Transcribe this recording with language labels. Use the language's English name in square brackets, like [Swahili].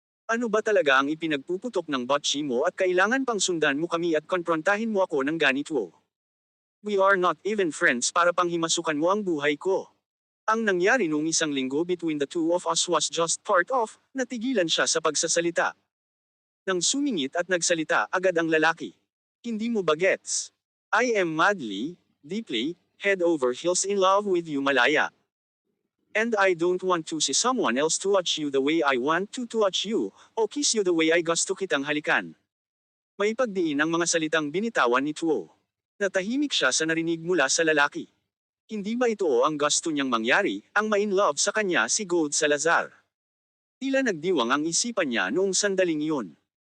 [Filipino] Ano ba talaga ang ipinagpuputok ng botchi mo at kailangan pang sundan mo kami at konfrontahin mo ako ng ganito? [English] We are not even friends [Filipino] para panghimasukan mo ang buhay ko. Ang nangyari noong isang linggo [English] between the two of us was just part of, [Filipino] natigilan siya sa pagsasalita. Nang sumingit at nagsalita agad ang lalaki. Hindi mo ba gets? [English] I am madly, deeply, head over heels in love with you, Malaya. And I don't want to see someone else touch you the way I want to touch you, o kiss you the way I [Filipino] gusto kitang halikan. May pagdiin ang mga salitang binitawan ni Tuo. Natahimik siya sa narinig mula sa lalaki. Hindi ba ito ang gusto niyang mangyari, ang ma-in love sa kanya si Gold Salazar? Tila nagdiwang ang isipan niya noong sandaling iyon.